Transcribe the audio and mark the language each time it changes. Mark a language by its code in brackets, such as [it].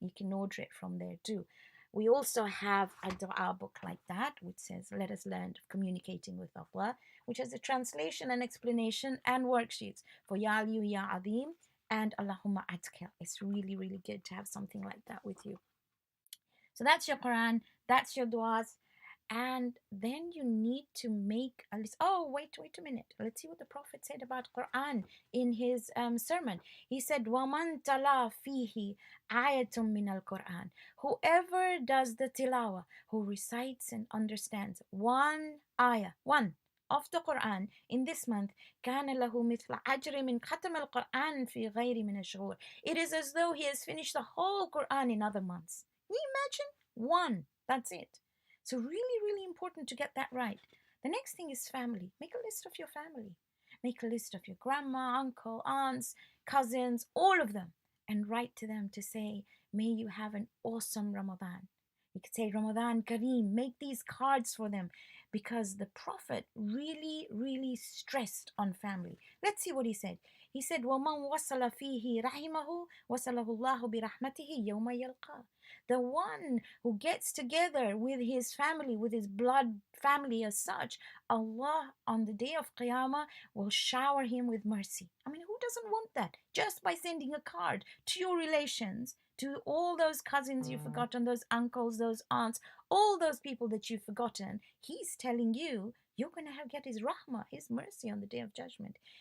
[en] You can order it from there too. We also have a dua book like that, which says, let us learn of communicating with Allah, which has a translation and explanation and worksheets for Ya Aliyu, Ya Azim, and Allahumma Adkil. It's really, really good to have something like that with you. So that's your Quran, that's your duas. And then you need to make a list. Oh, wait a minute. Let's see what the Prophet said about Quran in his sermon. He said, [ar] وَمَنْ تَلَا فِيهِ آيَةٌ مِّنَ الْقُرْآنِ. [en] Whoever does the tilawa, who recites and understands one ayah, one of the Quran in this month, [ar] كَانَ لَهُ مِثْلَ أَجْرِ مِنْ خَتَمَ الْقُرْآنِ فِي غَيْرِ مِنَ الشُّهُورِ. [en] It is as though he has finished the whole Quran in other months. Can you imagine? One. That's it. So really, really important to get that right. The next thing is family. Make a list of your family. Make a list of your grandma, uncle, aunts, cousins, all of them, and write to them to say, may you have an awesome Ramadan. You could say Ramadan Kareem, make these cards for them because the Prophet really, really stressed on family. Let's see what he said. He said, [ar] وَمَنْ وَصَلَ فِيهِ رَحِمَهُ وَصَلَهُ اللَّهُ بِرَحْمَتِهِ يَوْمَ يَلْقَى. [en] The one who gets together with his family, with his blood family as such, Allah on the day of Qiyamah will shower him with mercy. I mean, who doesn't want that? Just by sending a card to your relations, to all those cousins you've forgotten, those uncles, those aunts, all those people that you've forgotten, he's telling you you're going to get his rahmah, his mercy on the day of judgment.